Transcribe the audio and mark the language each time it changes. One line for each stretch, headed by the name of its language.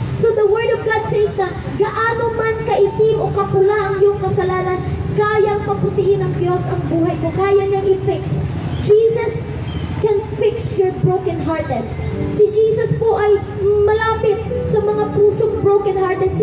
English: So the Word of God says
Filipino: na gaano man kaitim o kapula ang iyong kasalanan, kayang paputiin ng Diyos ang buhay mo. Kaya niyang i-fix.
English: Jesus can fix your broken-hearted.
Filipino: Si Jesus po ay malapit sa mga pusong broken-hearted.